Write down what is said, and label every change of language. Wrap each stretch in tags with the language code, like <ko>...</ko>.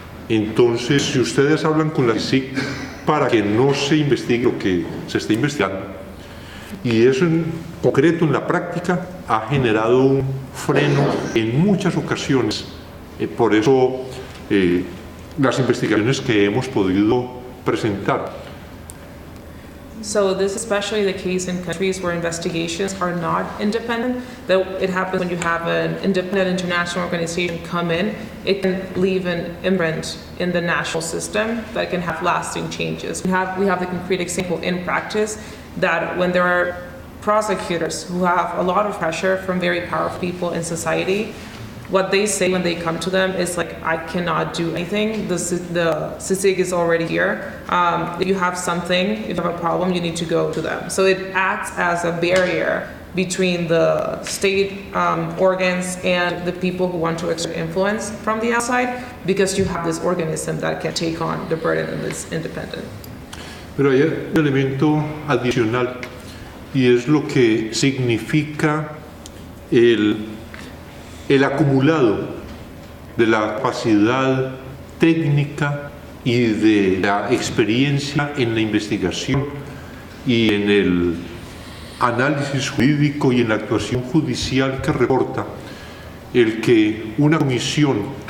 <es>Entonces, si ustedes hablan con la CICIG para que no se investigue lo que se está investigando, y eso en concreto, en la práctica, ha generado un freno en muchas ocasiones. Por eso las investigaciones que hemos podido presentar.</es> <en>So this is especially the case in countries where investigations are not independent. That it happens when you have an independent international organization come in, it can leave an imprint in the national system that can have lasting changes. We have the concrete example in practice that when there are prosecutors who have a lot of pressure from very powerful people in society, what they say when they come to them is like, I cannot do anything. The CICIG is already here. If you have something, if you have a problem, you need to go to them. So it acts as a barrier between the state organs and the people who want to exert influence from the outside, because you have this organism that can take on the burden and is independent.</en> <es>Pero hay un elemento adicional, y es lo que significa el acumulado de la capacidad técnica y de la experiencia en la investigación y en el análisis jurídico y en la actuación judicial que reporta el que una comisión,</es>